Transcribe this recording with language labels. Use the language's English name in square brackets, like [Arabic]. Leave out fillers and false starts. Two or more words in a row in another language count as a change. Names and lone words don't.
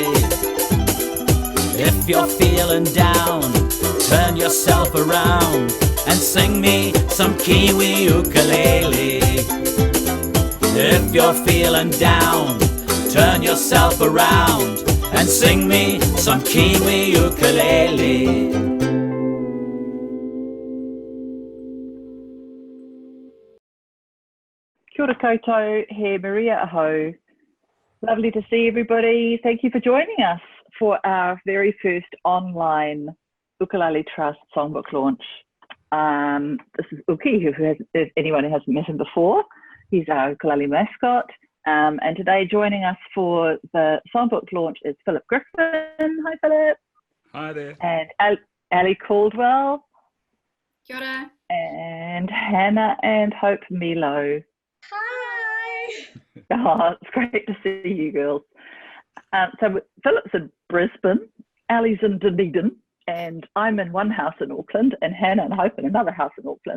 [English] If you're feeling down, turn yourself around and sing me some Kiwi ukulele. If you're feeling down, turn yourself around and sing me some Kiwi ukulele. [Māori] Kia ora koutou, he Maria aho. [English] Lovely to see everybody. Thank you for joining us for our very first online Ukulele Trust Songbook launch. This is Uki, if anyone who hasn't met him before. He's our ukulele mascot. And today joining us for the Songbook launch is Philip Griffin. Hi, Philip. Hi there. And Ali Caldwell. [Māori] Kia ora. [English] And Hannah and Hope Milo. Hi. Oh, it's great to see you girls. So Philip's in Brisbane, Ali's in Dunedin, and I'm in one house in Auckland, and Hannah and Hope in another house in Auckland.